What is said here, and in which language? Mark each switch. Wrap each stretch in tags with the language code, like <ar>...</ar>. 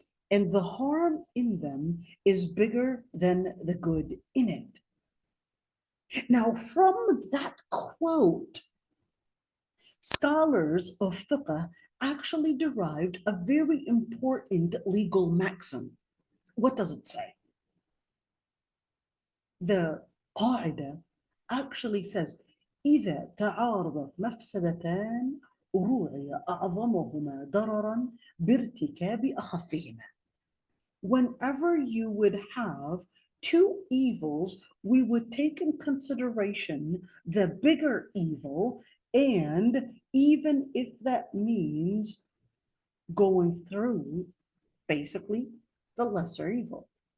<en>And the harm in them is bigger than the good in it. Now, from that quote, scholars of fiqh actually derived a very important legal maxim. What does it say? The qaida actually says,</en> <ar>إذا تعارضت مفسدتان روعي أعظمهما ضررا بارتكاب أخفهما.</ar> <en>Whenever you would have two evils, we would take in consideration the bigger evil, and even if that means going through basically the lesser evil.</en>